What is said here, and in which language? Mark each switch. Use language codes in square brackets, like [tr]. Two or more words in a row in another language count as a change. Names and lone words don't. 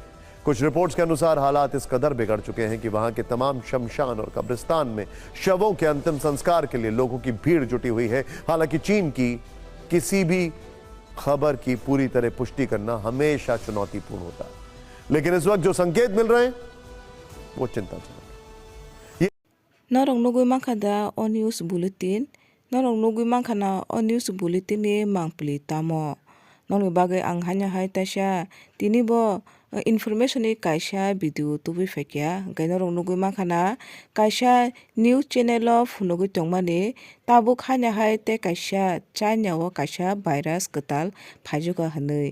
[hi] कुछ रिपोर्ट्स के अनुसार हालात इस कदर बिगड़ चुके हैं कि वहां के तमाम शमशान और कब्रिस्तान में शवों के अंतिम संस्कार के लिए लोगों की भीड़ जुटी हुई है। हालांकि चीन की किसी भी खबर की पूरी तरह पुष्टि करना हमेशा चुनौतीपूर्ण होता है, लेकिन इस वक्त जो संकेत मिल रहे हैं वो चिंताजनक है। [trp] Norong nugui mankada on [en] news bulletin. [trp] Norong nugui mankana on [en] news bulletin [trp] ni mangpli tamo. Norong bagai ang hanya hai tasha tini bo information ni kaisa video tubi fekya. Gai norong nugui mankana kaisa [en] news channel [trp] of nugui tongmani tabuk hanya hai te kaisa China o kaisa virus ketal phajuka hanui.